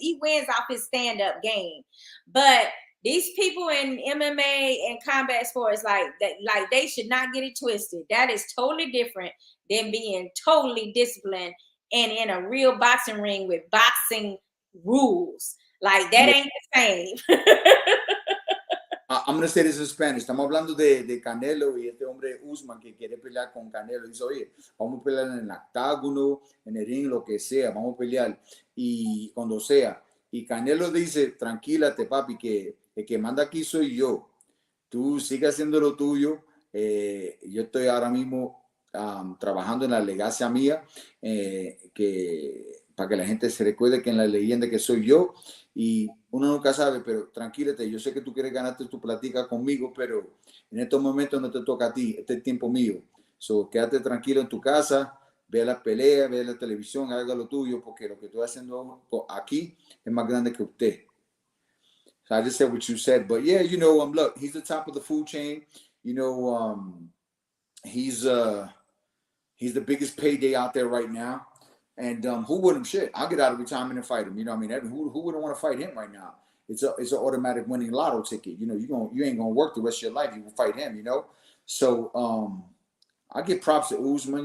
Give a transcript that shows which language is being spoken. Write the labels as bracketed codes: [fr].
[en] He wins off his stand-up game. But these people in MMA and combat sports, like they should not get it twisted. That is totally different than being totally disciplined and in a real boxing ring with boxing rules. Like, that ain't the same. I'm going to say this in Spanish. [es] Estamos hablando de Canelo y este hombre Usman que quiere pelear con Canelo. Dice, oye, vamos a pelear en el octágono, en el ring, lo que sea. Vamos a pelear y cuando sea. Y Canelo dice, tranquilate, papi, que el que manda aquí soy yo. Tú sigue haciendo lo tuyo. Yo estoy ahora mismo trabajando en la legacia mía, para que la gente se recuerde que en la leyenda que soy yo. Y uno nunca sabe, pero tranquilate. Yo sé que tú quieres ganarte tu platica conmigo, pero en estos momentos no te toca a ti. Este es tiempo mío. So, quédate tranquilo en tu casa, ve la pelea, ve la televisión, haga lo tuyo, porque lo que estoy haciendo aquí es más grande que usted. [en] So I just said what you said, but yeah, you know, look, he's the top of the food chain. You know, he's the biggest payday out there right now. And who wouldn't? Shit, I'll get out of retirement and fight him. You know what I mean? Who wouldn't want to fight him right now? It's an automatic winning lotto ticket. You know, you ain't gonna work the rest of your life. You will fight him. You know, so I give props to Usman.